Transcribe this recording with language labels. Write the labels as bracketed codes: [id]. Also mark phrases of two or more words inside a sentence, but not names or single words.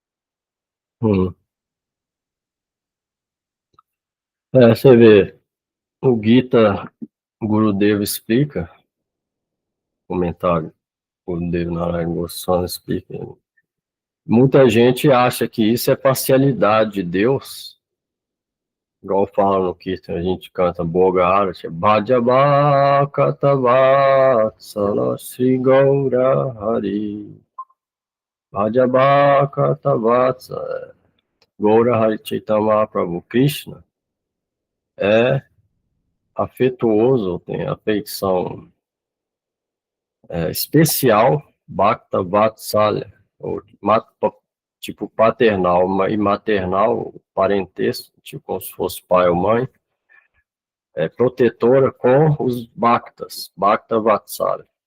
[pt] Você vê, o Gita Gurudeva explica, comentário, Gurudeva Narayana Goswami explica, muita gente acha que isso é parcialidade de Deus, igual fala no Kirtan, a gente canta Boga Arati, [bn] ভজব কতবৎসল শ্রী গৌর হরি, ভজব কতবৎসল গৌর হরি চৈতন্য মহাপ্রভু. [pt] Krishna é afetuoso, tem afeição especial, [sa] भक्त वात्सल्य, [pt] ou tipo paternal e maternal, parentesco, tipo como se fosse pai ou mãe, protetora com os Bhaktas, [sa] भक्त वात्सल्य.